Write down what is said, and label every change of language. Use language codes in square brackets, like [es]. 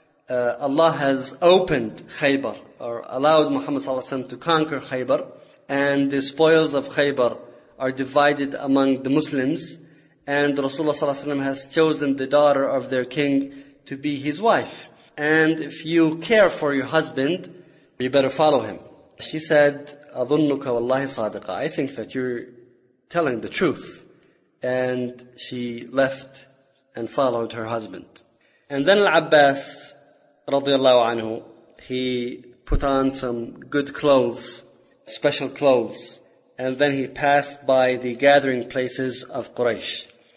[en] Allah has opened Khaybar, or allowed Muhammad sallallahu alaihi wasallam to conquer Khaybar, and the spoils of Khaybar are divided among the Muslims, and Rasulullah sallallahu alaihi wasallam has chosen the daughter of their king to be his wife. And if you care for your husband, you better follow him." She said, [ar] "أظنك والله صادقة." [en] I think that you're telling the truth. And she left and followed her husband. And then Al-Abbas, رضي الله عنه, he put on some good clothes, special clothes. And then he passed by the gathering places of Quraysh.